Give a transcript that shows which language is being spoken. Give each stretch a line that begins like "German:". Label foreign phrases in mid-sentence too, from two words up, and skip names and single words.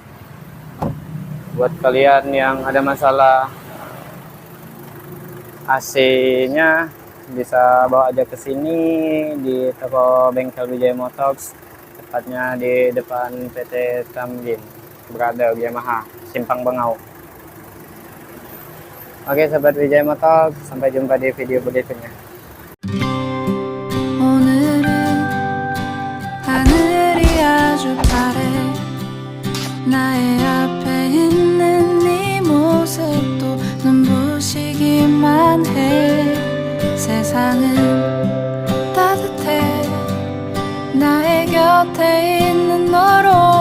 Indonesian: Buat kalian yang ada masalah AC-nya, bisa bawa aja ke sini di toko bengkel Wijaya Motors, tepatnya di depan PT Tamrin Brother Yamaha, Simpang Bengau. Oke, sahabat Wijaya Motor, sampai jumpa di video berikutnya.
Korean: 오늘은 하늘이 아주 파래. 나의 앞에 있는 네 모습도 눈부시기만 해. 세상은 따뜻해. 나의 곁에 있는 너로